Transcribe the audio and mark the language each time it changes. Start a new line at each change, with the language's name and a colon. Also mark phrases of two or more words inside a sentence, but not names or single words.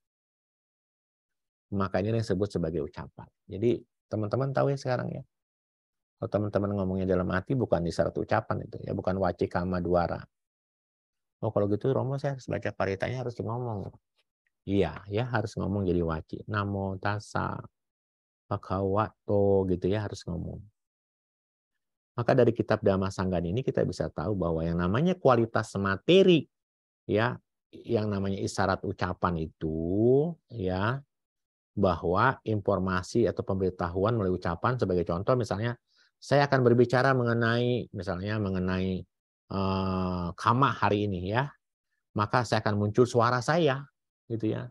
Indonesian: Maka ini yang disebut sebagai ucapan. Jadi teman-teman tahu ya sekarang ya. Kalau teman-teman ngomongnya dalam hati bukan isyarat ucapan itu ya, bukan
Pali: wacikama dwara.
Indonesian: Oh kalau gitu Romo saya harus baca paritanya harus ngomong. Iya ya harus ngomong jadi waci.
Pali: Namo tassa bhagavato
Indonesian: gitu ya harus ngomong. Maka dari kitab Dhamma Sanggana ini kita bisa tahu bahwa yang namanya kualitas materi ya, yang namanya isyarat ucapan itu ya, bahwa informasi atau pemberitahuan melalui ucapan sebagai contoh misalnya saya akan berbicara mengenai kama hari ini ya, maka saya akan muncul suara saya gitu ya.